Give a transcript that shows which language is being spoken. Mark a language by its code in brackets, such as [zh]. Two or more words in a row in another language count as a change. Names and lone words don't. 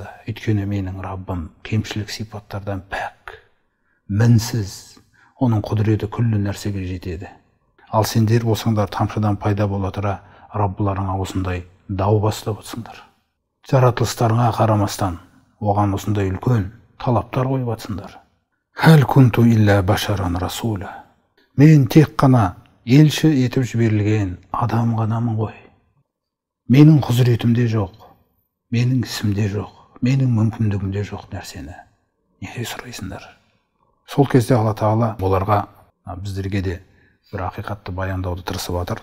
[kk] Өйткені менің Раббым кемшілік сипаттардан пәк, мінсіз. Оның құдіреті күллі нәрсеге жетеді. Ал сендер болсаңдар тамшыдан пайда бола тұра Раббыларыңа осындай дау бастап отырсыңдар. Жаратылыстарыңа қарамастан, оған осындай үлкен талаптар қойып жатсыңдар. [ar] هل كنت إلا بشرا رسولا. [kk] Мен тек қана елші етіп жіберілген адам ғанамын ғой. Менің құзыретімде жоқ, менің ісімде жоқ, менің мүмкіндігімде жоқ нәрсені неге сұрайсыңдар? Сол кезде Алла тағала оларға, біздерге де бір ақиқатты баяндауды тырысып жатыр.